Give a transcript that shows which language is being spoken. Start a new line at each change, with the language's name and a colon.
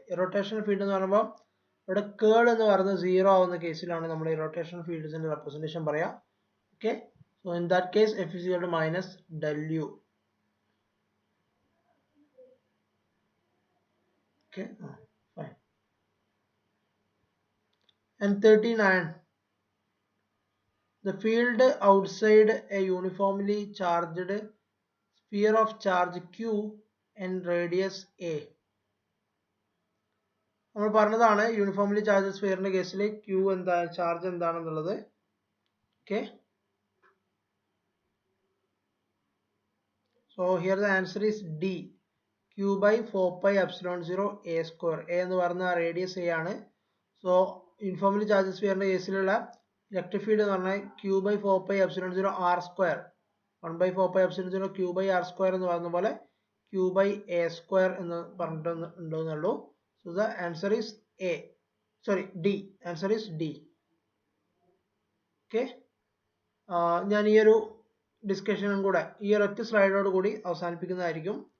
Malayalam: Irrotational field എന്ന് പറയുമ്പോൾ ഇവിടെ കേൾ എന്ന് പറയുന്നത് 0 ആവുന്ന കേസിലാണ് നമ്മൾ irrotational fieldsന്റെ representation പറയാ.
English: Okay, so in that case f is equal to minus del u. Okay, fine. And 39, the field outside a uniformly charged sphere of charge q and radius a.
Malayalam: നമ്മൾ പറഞ്ഞതാണ് യൂണിഫോംലി ചാർജ് സ്ഫിയറിന്റെ കേസിൽ q എന്താ charge എന്താണെന്നുള്ളത്.
English: Okay, so here the answer is D, q by 4 pi epsilon 0 a square.
Malayalam: A എന്ന് പറഞ്ഞ radius a ആണ്. So uniformly charge സ്ഫിയറിന്റെ കേസിലുള്ള electric field എന്ന് പറഞ്ഞാൽ q by 4 pi epsilon 0 r square, 1 by 4 pi epsilon 0 q by r square എന്ന് പറയുന്ന പോലെ q by a square എന്ന് പറഞ്ഞിട്ടുണ്ടെന്നുള്ളൂ.
English: So the answer is A, sorry D, answer is D.
Malayalam: Okay, ഞാൻ ഈ ഒരു ഡിസ്കഷനും കൂടെ ഈ ഒരൊറ്റ സ്ലൈഡോട് കൂടി അവസാനിപ്പിക്കുന്നതായിരിക്കും.